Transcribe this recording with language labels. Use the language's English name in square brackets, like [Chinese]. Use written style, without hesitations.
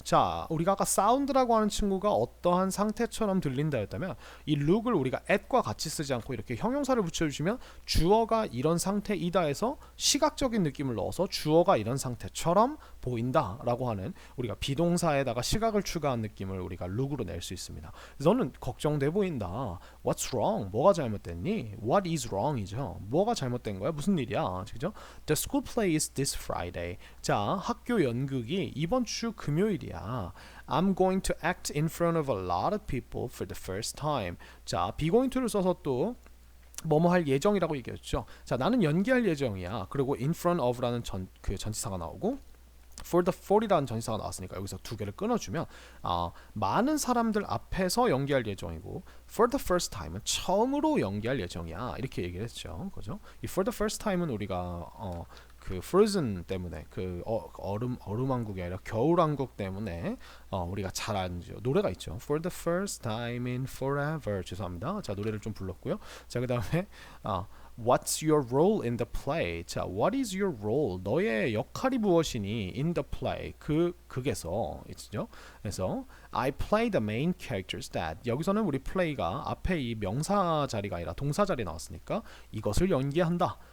[Korean] 자, 우리가 아까 sound라고 하는 친구가 어떠한 상태처럼 들린다 했다면 이 look을 우리가 at과 같이 쓰지 않고 이렇게 형용사를 붙여주시면 주어가 이런 상태이다 해서 시각적인 느낌을 넣어서 주어가 이런 상태처럼 보인다라고 하는 우리가 비동사에다가 시각을 추가한 느낌을 우리가 look으로 낼 수 있습니다. 너는 걱정돼 보인다. [English] What's wrong? [Korean] 뭐가 잘못됐니? [English] What is wrong이죠. [Korean] 뭐가 잘못된 거야? 무슨 일이야? 그죠? [English] The school play is this Friday. [Korean] 자, 학교 연극이 이번 주 금요일이야. [English] I'm going to act in front of a lot of people for the first time. [Korean] 자, be going to를 써서 또 뭐뭐 할 예정이라고 얘기했죠. 자, 나는 연기할 예정이야. 그리고 in front of라는 그 전치사가 나오고 for the 40라는 전치사가 나왔으니까 여기서 두 개를 끊어주면 많은 사람들 앞에서 연기할 예정이고 [English] for the first time [Korean] 은 처음으로 연기할 예정이야. 이렇게 얘기를 했죠. 그죠? 이 for the first time은 우리가 그 Frozen 때문에 그 얼음왕국이 아니라 겨울왕국 때문에 우리가 잘 아는 노래가 있죠. [English] For the first time in forever. [Korean] 죄송합니다. 자, 노래를 좀 불렀고요. 자, 그 다음에 [English] What's your role in the play? 자, what is your role? [Korean] 너의 역할이 무엇이니? [English] In the play. [Korean] 극에서 있죠. 그래서 [English] I play the main character's dad. [Korean] 여기서는 우리 play가 앞에 이 명사 자리가 아니라 동사 자리 나왔으니까 이것을 연기한다.